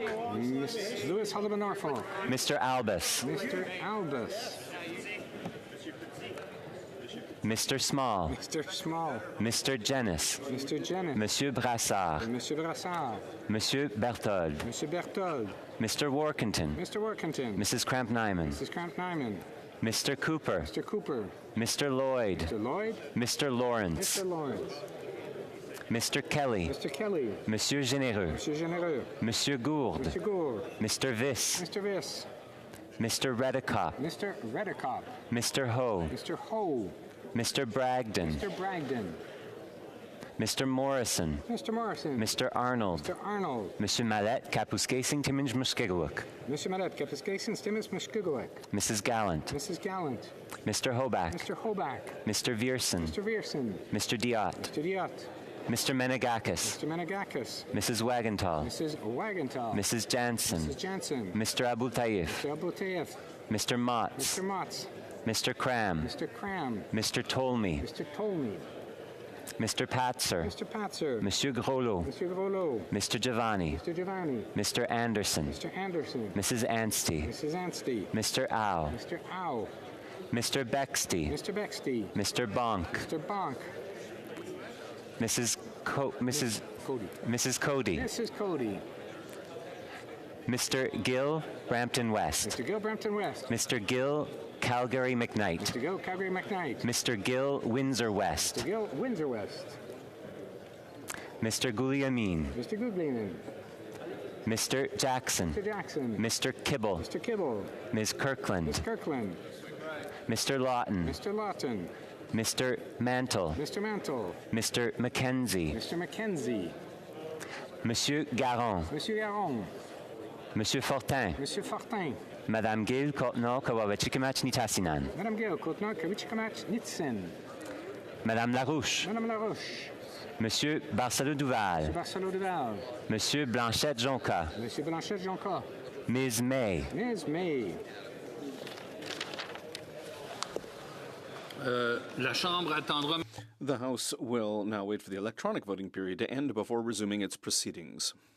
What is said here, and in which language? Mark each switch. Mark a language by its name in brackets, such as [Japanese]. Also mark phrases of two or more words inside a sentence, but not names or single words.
[English] Miss Lewis Haldeman Norfolk. Mr. Albus. Mr. Albus. Mr. Small. Mr. Small. Mr. Jennis. Mr. Jennis. Monsieur Brassard. Monsieur Brassard. Monsieur Berthold. Monsieur Berthold. Mr. Workington. Mr. Workington. Mrs. Cramp-Nyman. Mrs. Cramp-Nyman. Mr. Cooper. Mr. Cooper. Mr. Lloyd. Mr. Lloyd. Mr. Lawrence. Mr. Lawrence. Mr. Kelly. Mr. Kelly. Monsieur Généreux. Monsieur Généreux. Monsieur Gourde. Mr. Gourde. Mr. Viss. Mr. Viss. Mr. Redicop. Mr. Redicop. Mr. Ho. Mr. Ho. Mr. Bragdon. Mr. Bragdon. Mr. Morrison. Mr. Morrison. Mr. Arnold. Mr. Arnold. Monsieur Mallet, Kapuskasing, Timmins, Muskegawuk. Mr. Mallet, Kapuskasing, Timmins, Muskegawuk. Mrs. Gallant. Mrs. Gallant. Mr. Hoback. Mr. Hoback. Mr. Vierson. Mr. Vierson. Mr. Diot. Mr. Diot. Mr. Menegakis. Mr. Menegakis. Mrs. Wagenthal. Mrs. Wagenthal. Mrs. Jansen. Mrs. Jansen. Mr. Abu Taif. Mr. Abu Taif. Mr. Motz. Mr. Motz. Mr. Cram. Mr. Cram. Mr. Tolmy. Mr. Tolmy. Mr. Patzer. Mr. Patzer. Monsieur Grollo. Mr. Grollo. Mr. Giovanni. Mr. Giovanni. Mr. Anderson. Mr. Anderson. Mrs. Anstey. Mrs. Anstey. Mr. Au. Mr. Au. Mr. Bexty. Mr. Bexty. Mr. Bonk. Mr. Bonk. Mrs. Cody. Mrs. Cody. Mr. Gill, Brampton West. Mr. Gill, Brampton West. Mr. Gill, Calgary McKnight. Mr. Gill, Calgary McKnight. Mr. Gill, Windsor West. Mr. Gill, Windsor West. Mr. Guglielmin. Mr. Guglielmin. Mr. Jackson. Mr. Jackson. Mr. Kibble. Mr. Kibble. Ms. Kirkland. Ms. Kirkland. Mr. Lawton. Mr. Lawton. Mr. Mantle. Mr. Mantle. Mr. Mackenzie. Mr. Mackenzie. Monsieur Garon. Monsieur Garon. Monsieur Fortin. Monsieur Fortin. Madame Gill, Kotno, Kawawachikimach Nitasinan. Madame Gill, Kotno, Kawichikamach Nitsen. Madame Larouche. Madame Larouche. Monsieur Barcelo Duval. Monsieur Barcelo Duval. Monsieur Blanchette Jonca. Monsieur Blanchette Jonca. Ms. May. Ms. May. [French] La Chambre attendra. [English] The House will now wait for the electronic voting period to end before resuming its proceedings.